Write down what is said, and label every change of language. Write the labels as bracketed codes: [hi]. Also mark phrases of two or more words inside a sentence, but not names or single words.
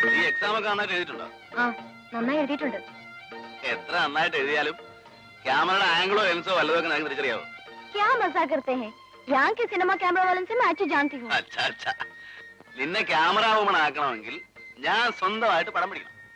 [ml] എക്സാം ഒക്കെ നന്നായിട്ട് എഴുതിയിട്ടുണ്ടോ? നന്നായി എഴുതിയിട്ടുണ്ട്. എത്ര നന്നായിട്ട് എഴുതിയാലും ക്യാമറയുടെ ആംഗിളോ ലെൻസോ വല്ലതൊക്കെ നിങ്ങൾക്ക് തിരിച്ചറിയാവോ? [hi] क्या मजाक करते हैं? यहाँ के सिनेमा कैमरा वालों से मैं अच्छी जानती हूँ. अच्छा अच्छा. [ml] നിന്നെ [en] camera woman [ml] ആക്കണമെങ്കിൽ ഞാൻ സ്വന്തമായിട്ട് പടം പിടിക്കണം.